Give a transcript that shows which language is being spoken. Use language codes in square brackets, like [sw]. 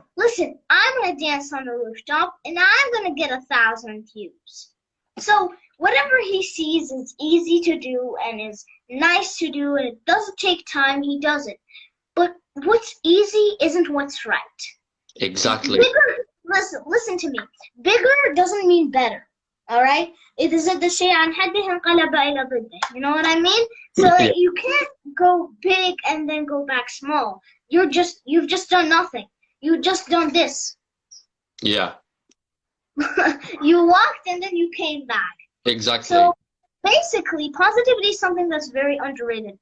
[en] Listen, I'm gonna dance on the rooftop and I'm gonna get 1,000 views. So whatever he sees is easy to do and is nice to do, and it doesn't take time, he does it. But what's easy isn't what's right. Exactly. Bigger, listen to me. Bigger doesn't mean better. All right, it is the [ar] شيء عن حده انقلب إلى ضده. [en] You know what I mean? So like, you can't go big and then go back small. You've just done nothing. You just done this. Yeah. You walked and then you came back. Exactly. So basically, positivity is something that's very underrated.